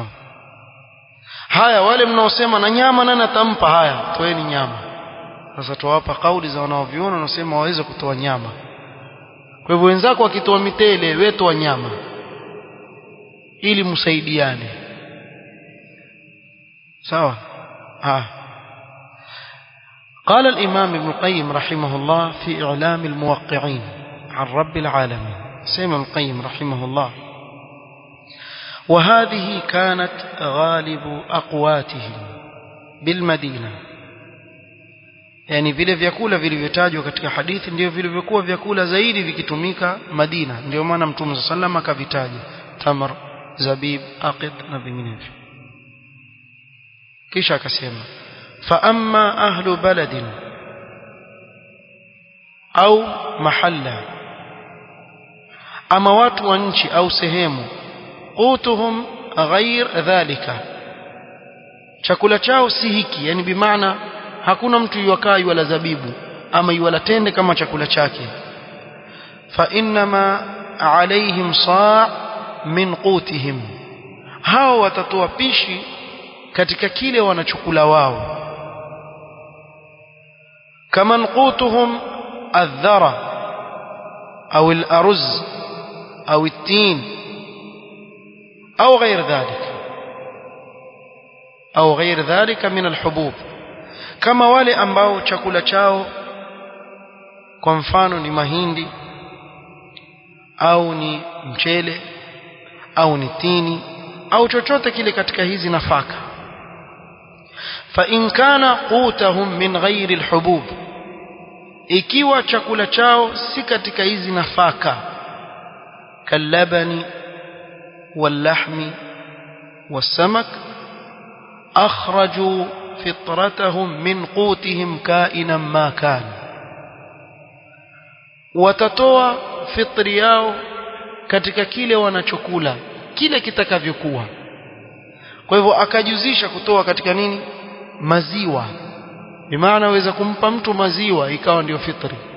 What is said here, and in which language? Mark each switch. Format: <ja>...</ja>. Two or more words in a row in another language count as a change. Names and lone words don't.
<sw>Haya, wale mnaosema na nyama nani atampa, haya toeni nyama. Sasa tuwapa kauli za wanaoviona wanasema waweze kutoa nyama. Kwa hivyo wenzako wakitoa mitele, wewe toa nyama ili msaidiane. Sawa.</sw> <ar>قال الإمام ابن القيم رحمه الله في إعلام الموقعين عن رب العالمين، سيما ابن القيم رحمه الله: وهذه كانت غالب أقواتهم بالمدينة.</ar> <sw>يعني vile vyakula vilivyotajwa katika hadithi ndio vilivyokuwa vyakula zaidi vikitumika Madina. Ndio maana Mtume</sw> <ar>صلى الله عليه وسلم</ar> <sw>akavitaja tamar, zabib, aqid na vinginevyo. Kisha akasema:</sw> <ar>فأما أهل بلد أو محلة، أما</ar> <sw>watu wa nchi au sehemu,</sw> <ar>قوتهم غير ذلك,</ar> <sw>chakula chao si hiki, yani bimaana hakuna mtu yuwakai wala zabibu ama yuwala tende kama chakula chake.</sw> <ar>فإنما عليهم صاع من قوتهم,</ar> <sw>hao watatoa pishi katika kile wanachokula wao.</sw> <ar>كمن قوتهم الذرة أو الأرز أو التين أو غير ذلك من الحبوب،</ar> <sw>كما wale ambao chakula chao kwa mfano ni mahindi au ni mchele au ni tini au chochote kile katika hizi nafaka.</sw> <ar>فإن كان قوتهم من غير الحبوب،</ar> <sw>ikiwa chakula chao si katika hizi nafaka,</sw> <ar>كاللبن واللحم والسمك أخرجوا فطرتهم من قوتهم كائنا ما كان</ar> <sw>watatoa fitri yao katika kile wanachokula kile kitakavyokuwa. Kwa hivyo akajuzisha kutoa katika nini? Maziwa. Bimaana waweza kumpa mtu maziwa ikawa ndio fitri.</sw>